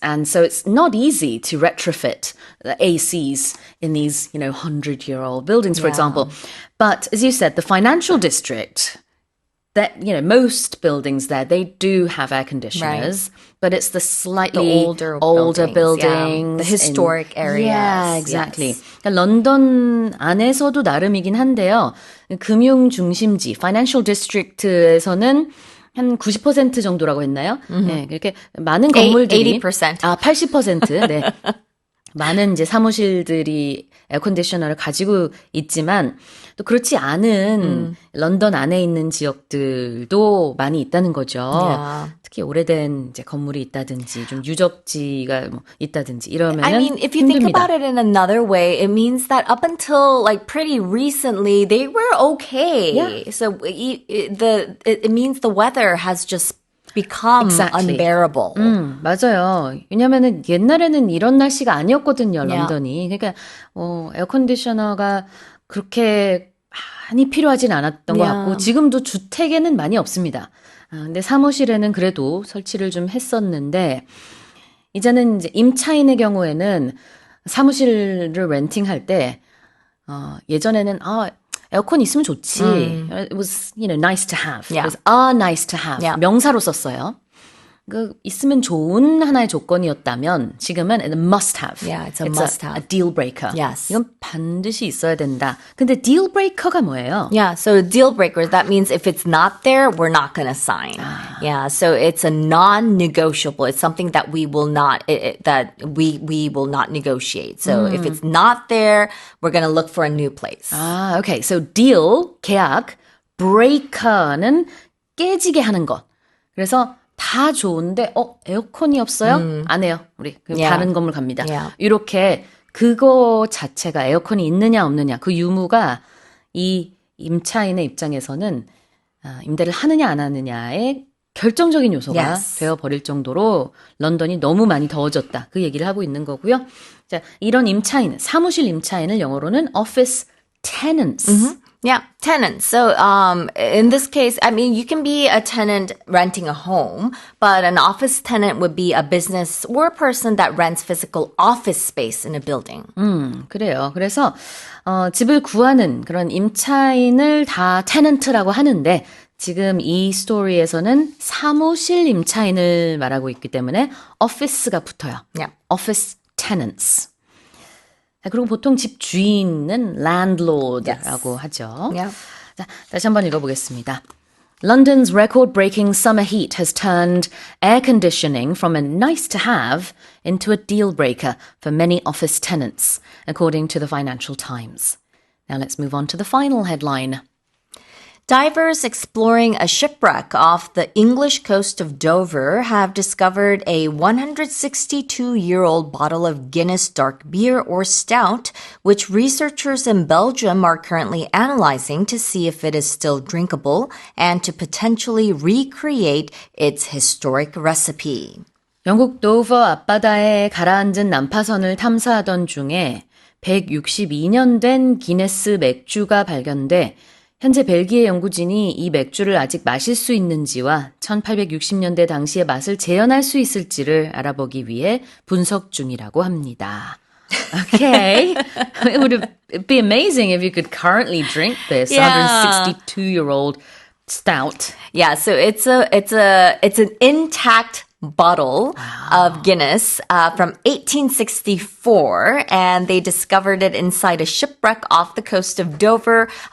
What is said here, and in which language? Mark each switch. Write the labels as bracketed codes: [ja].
[en] And so it's not easy to retrofit the ACs in these, 100-year-old buildings, for example. But as you said, the financial district, that, most buildings there, they do have air conditioners, but it's the slightly older buildings. The historic areas. Yeah, exactly. [ko] 런던 안에서도 나름이긴 한데요. 금융 중심지, [en] financial district [ko] 에서는 한 90% 정도라고 했나요? 네, 이렇게 많은 건물들이 [en] 80%. [ko] 80%. 네. 많은 이제 사무실들이 에어컨디셔너를 가지고 있지만 또 그렇지 않은 런던 안에 있는 지역들도 많이 있다는 거죠. [en] Yeah. [ko] 특히 오래된 이제 건물이 있다든지 좀 유적지가 뭐 있다든지 이러면은 [en] I mean, if you [ko] 힘듭니다. [en] think about it in another way, it means that up until like pretty recently, they were okay. Yeah. So it means the weather has just become unbearable. [ko] 맞아요. 왜냐면은 옛날에는 이런 날씨가 아니었거든요, 런던이. 그러니까 에어컨디셔너가 그렇게 많이 필요하진 않았던 것 같고 지금도 주택에는 많이 없습니다. 근데 사무실에는 그래도 설치를 좀 했었는데 이제는 이제 임차인의 경우에는 사무실을 렌팅할 때 예전에는 에어컨 있으면 좋지. [en] It was, nice to have. Yeah. It was a nice to have. Yeah. [ko] 명사로 썼어요. 그 있으면 좋은 하나의 조건이었다면 지금은 [en] it's a must have. Yeah, it's a must have. A deal breaker. Yes. [ko] 이건 반드시 있어야 된다. 근데 [en] deal breaker [ko] 가 뭐예요? [en] Yeah, so deal breaker, that means if it's not there, we're not going to sign. Yeah, so it's a non-negotiable. It's something that we will not, that we will not negotiate. So if it's not there, we're going to look for a new place. Okay. [ko] So [en] deal, [ko] 계약, [en] breaker [ko] 는 깨지게 하는 것. 그래서 다 좋은데 에어컨이 없어요? 안 해요. 우리 다른 건물 갑니다. [en] Yeah. [ko] 이렇게 그거 자체가 에어컨이 있느냐 없느냐 그 유무가 이 임차인의 입장에서는 임대를 하느냐 안 하느냐의 결정적인 요소가 되어버릴 정도로 런던이 너무 많이 더워졌다. 그 얘기를 하고 있는 거고요. 자, 이런 임차인, 사무실 임차인을 영어로는 [en] office tenants. Yeah, tenants. So in this case, I mean, you can be a tenant renting a home, but an office tenant would be a business or a person that rents physical office space in a building. [ko] 그래요. 그래서 집을 구하는 그런 임차인을 다 테넌트라고 하는데 지금 이 스토리에서는 사무실 임차인을 말하고 있기 때문에 [en] office [ko] 가 붙어요. [en] Yeah. Office tenants. [ko] 그리고 보통 집 주인은 [en] landlord [ko] 라고 하죠. [en] Yeah. [ko] 자, 다시 한번 읽어보겠습니다. [en] London's record-breaking summer heat has turned air conditioning from a nice to have into a deal breaker for many office tenants, according to the Financial Times. Now let's move on to the final headline. Divers exploring a shipwreck off the English coast of Dover have discovered a 162-year-old bottle of Guinness dark beer or stout, which researchers in Belgium are currently analyzing to see if it is still drinkable and to potentially recreate its historic recipe. [ko] 영국 도버 앞바다에 가라앉은 난파선을 탐사하던 중에 162년 된 기네스 맥주가 발견돼 현재 벨기에 연구진이 이 맥주를 아직 마실 수 있는지와 1860년대 당시의 맛을 재현할 수 있을지를 알아보기 위해 분석 중이라고 합니다. [en] Okay. It would be amazing if you could currently drink this 162-year-old stout. Yeah, so it's an intact bottle of Guinness from 1864, and they discovered it inside a shipwreck off the coast of Dover.